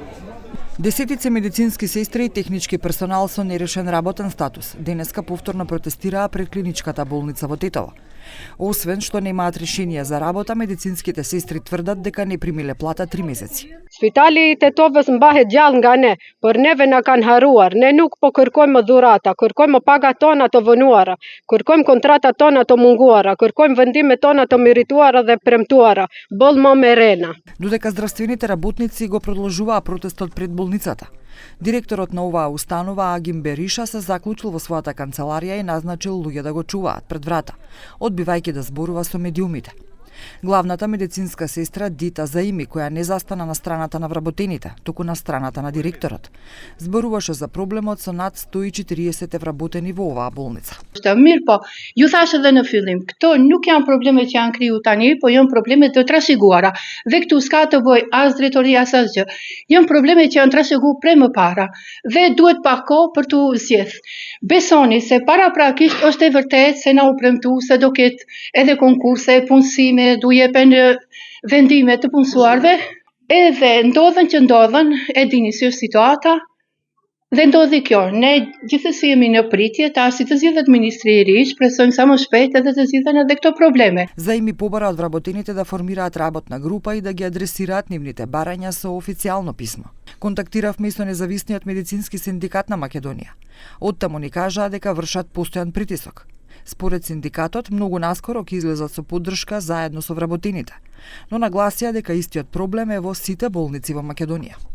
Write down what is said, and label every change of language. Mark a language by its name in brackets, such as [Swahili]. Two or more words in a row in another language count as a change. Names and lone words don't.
[Macedonian] Десетица медицински сестри и технички персонал со нерешен работен статус денеска повторно протестираа пред клиничката болница во Тетово. Освен што немаат решение за работа, медицинските сестри тврдат дека не примиле плата 3 месеци. [Albanian] Spitali i Tetovës mbahet gjallë nga ne, por neve na kanë harruar. Ne nuk po kërkojmë dhurata, kërkojmë pagat tona të vonuara, kërkojmë kontratat tona të munguara, kërkojmë vendimet tona të merituara dhe premtuara. Boll më me rena. [Macedonian] Додека здравствените работници го продолжуваа протестот пред болницата, директорот на оваа установа Агим Бериша се заклучил во својата канцеларија и назначил луѓе да го чуваат пред врата, одбивајќи да зборува со медиумите. Главната медицинска сестра Дита Заими, која не застана на страната на вработените, туку на страната на директорот, зборуваше за проблемот со над 140 вработени во оваа болница. [Albanian] Mirë po, ju thash edhe në fillim, këto nuk janë probleme që janë kriju tani, po janë probleme të trashëguara. Dhe këtu s'ka të bëj as drejtoria as asgjë. Janë probleme që janë trashëguar prej më para dhe duhet pak kohë për tu zgjedh. Besoni se paraprakisht është e vërtetë se na u premtu se do ketë edhe konkurse, punësime, du jepen vendime të punësuarve, edhe ndodhen që ndodhen, e dini si është situata, dhe ndodhi kjo. Ne gjithsesi jemi në pritje tash si të zgjidhet ministri i ri, shpresojmë sa më shpejt edhe të zgjidhen edhe këto probleme. [Macedonian] Заими побара од вработените да формираат работна група и да ги адресираат нивните барања со официјално писмо. Контактиравме со независниот медицински синдикат на Македонија. Оттаму ни кажаа дека вршат постојан притисок. Според синдикатот, многу наскоро ќе излезат со поддршка заедно со вработените, но нагласија дека истиот проблем е во сите болници во Македонија.